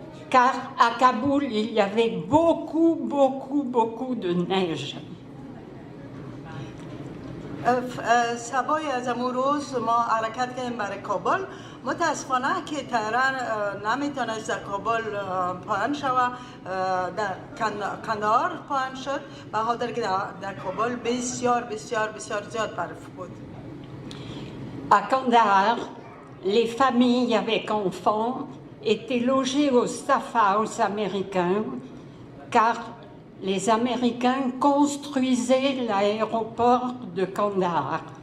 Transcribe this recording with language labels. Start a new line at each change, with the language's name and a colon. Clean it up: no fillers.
French: Car à Kaboul, il y avait beaucoup de neige.
Persian: سبای از امون روز ما حرکت کردیم برای کابل. متاسفانه که طیران نمیتونست در کابل پایان شود، در کندهار پایان شد به خاطر که در کابل بسیار زیاد برف بود.
French: À Kandahar, les familles avec enfants étaient logées au Staff House américain car les Américains construisaient l'aéroport de Kandahar.